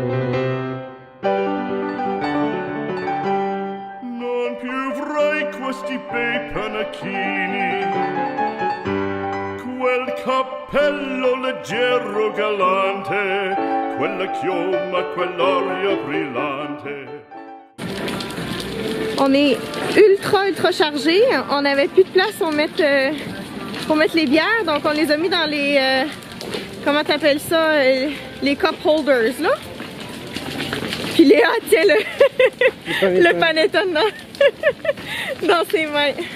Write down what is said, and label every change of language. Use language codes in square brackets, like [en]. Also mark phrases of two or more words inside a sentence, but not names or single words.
[it] Non più avrai questi bei panacchini, quel cappello leggero galante, quella chioma, quell'aria brillante. [fr] On est ultra chargé. On n'avait plus de place pour mettre les bières, donc on les a mis dans les comment t'appelles ça, les [en] cup holders [fr] là. Puis Léa tient le panettone dans ses mains.